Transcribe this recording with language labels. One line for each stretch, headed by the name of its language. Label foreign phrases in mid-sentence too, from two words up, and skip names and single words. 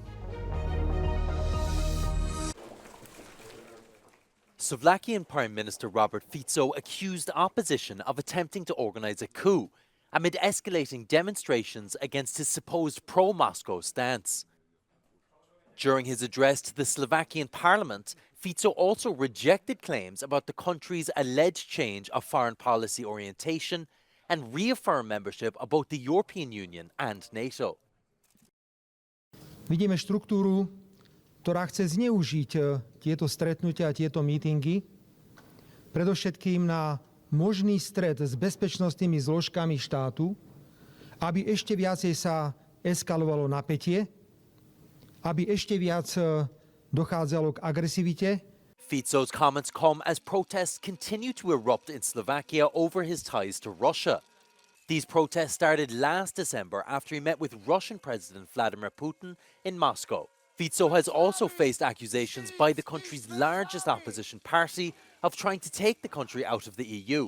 English: Slovakian Prime Minister Robert Fico accused opposition of attempting to organise a coup amid escalating demonstrations against his supposed pro-Moscow stance. During his address to the Slovakian parliament, Fico also rejected claims about the country's alleged change of foreign policy orientation and reaffirmed membership of both the European Union and NATO.
Slovak: Vidíme štruktúru, ktorá chce zneužiť tieto stretnutia a tieto mítingy, predovšetkým na možný stret s bezpečnostnými zložkami štátu, aby ešte viacej sa eskalovalo napätie, aby ešte viac dochádzalo k agresivite.
English: Fico's comments come as protests continue to erupt in Slovakia over his ties to Russia. These protests started last December after he met with Russian President Vladimir Putin in Moscow. Fico has also faced accusations by the country's largest opposition party of trying to take the country out of the EU.